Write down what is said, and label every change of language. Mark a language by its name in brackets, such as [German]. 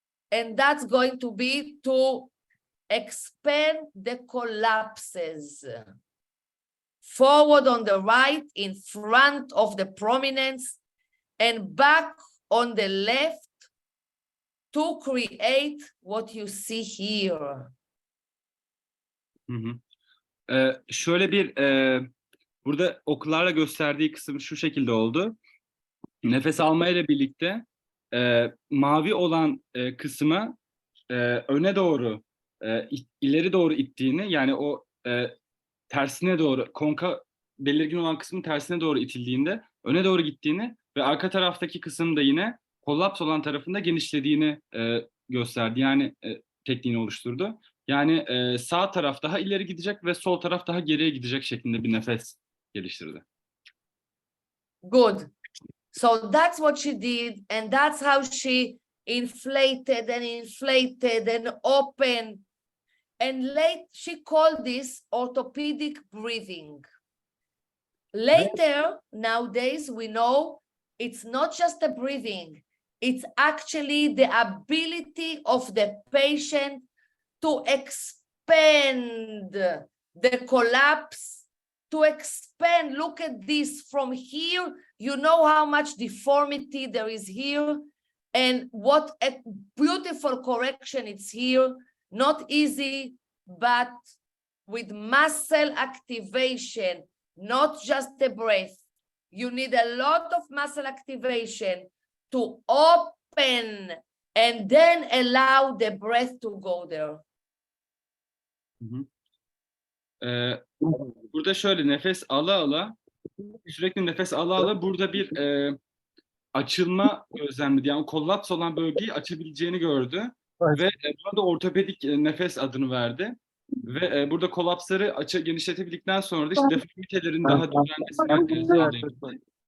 [English] And that's going to be to expand the collapses. Forward on the right in front of the prominence and back on the left to create what you see here. Hı hı. [Turkish] Burada okularla gösterdiği kısım şu şekilde oldu. Nefes almayla birlikte mavi olan kısmı öne doğru, ileri doğru ittiğini, yani o tersine doğru, belirgin olan kısmın tersine doğru itildiğinde öne doğru gittiğini ve arka taraftaki kısım da yine kollaps olan tarafında genişlediğini gösterdi. Yani tekniğini oluşturdu. Yani sağ taraf daha ileri gidecek ve sol taraf daha geriye gidecek şeklinde bir nefes geliştirdi. [English] Good. So that's what she did, and that's how she inflated and opened. And she called this orthopedic breathing. Later, nowadays, we know it's not just a breathing, it's actually the ability of the patient to expand the collapse, to expand. Look at this from here. You know how much deformity there is here, and what a beautiful correction it's here. Not easy, but with muscle activation, not just the breath. You need a lot of muscle activation to open and then allow the breath to go there. Hı hı. [Turkish] Burada şöyle nefes ala sürekli nefes ala burada bir açılma gözlemledi. Yani kollaps olan bölgeyi açabileceğini gördü. Ve buna da ortopedik nefes adını verdi. Ve burada kolapsları genişletebildikten sonra da işte deformitelerin daha düzenlemesini sağlayabildi.